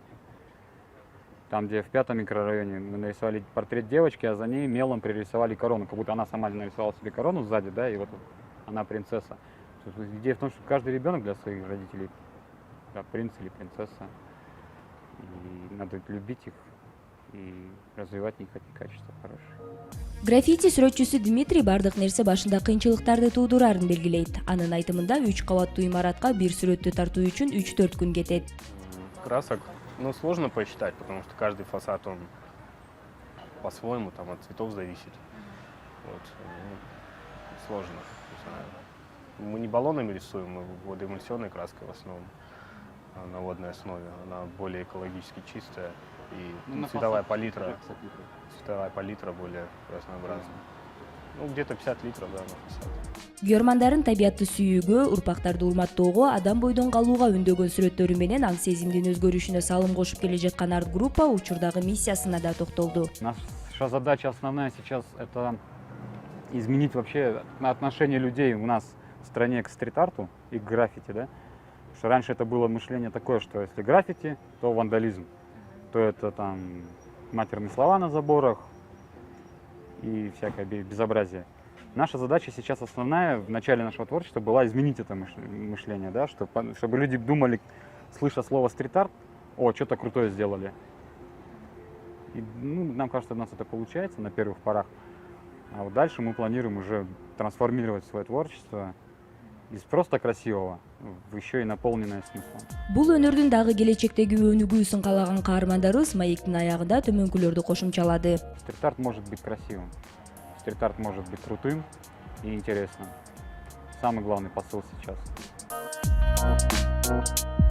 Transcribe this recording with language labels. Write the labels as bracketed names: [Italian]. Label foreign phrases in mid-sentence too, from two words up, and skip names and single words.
[Russian] Там, где в 5-м микрорайоне мы нарисовали портрет девочки, а за ней мелом пририсовали корону, как будто она сама нарисовала себе корону сзади, да, и вот она принцесса. Идея в том, что каждый ребенок для своих родителей, да, принц или принцесса, и надо любить их и развивать в них эти качества хорошие. [Kyrgyz] Граффити сүрөтчүсү Дмитрий бардык нерсе башында кыйынчылыктарды туудурарын белгилейт. Анын айтымында 3 кабаттуу имаратка бир сүрөттү тартуу үчүн 3-4 күн кетет. [Russian] Красок, сложно посчитать, потому что каждый фасад, он по-своему, там от цветов зависит. Вот. Сложно. Мы не баллонами рисуем, мы водоэмульсионной краской в основном, на водной основе. Она более экологически чистая, и цветовая палитра более разнообразная. Где-то 50 литров, да, на фасад. [Kyrgyz] Германдардын табиятты сүйүүгө, урпактарды урматтоого, адам бойдон калууга үндөгөн сүрөттөрү менен аң сезимдин өзгөрүшүнө салым кошуп келе жаткан арт группа учурдагы миссиясына да токтолду. [Russian] Наша задача основная сейчас — это изменить вообще отношение людей у нас в стране к стрит-арту и к граффити, да? Потому что раньше это было мышление такое, что если граффити, то вандализм, то это там матерные слова на заборах и всякое безобразие. Наша задача сейчас основная в начале нашего творчества была изменить это мышление, да, чтобы люди думали, слыша слово стрит-арт, о, что-то крутое сделали. И, ну, нам кажется, у нас это получается на первых порах. А вот дальше мы планируем уже трансформировать свое творчество из просто красивого в еще и наполненное смыслом. [Kyrgyz] Бул өнөрдүн дагы келечектеги өнүгүүсүн каалаган каармандарыбыз маектин аягында төмөнкүлөрдү кошумчалады. [Russian] Стрит-арт может быть красивым, стрит-арт может быть крутым и интересным. Самый главный посыл сейчас.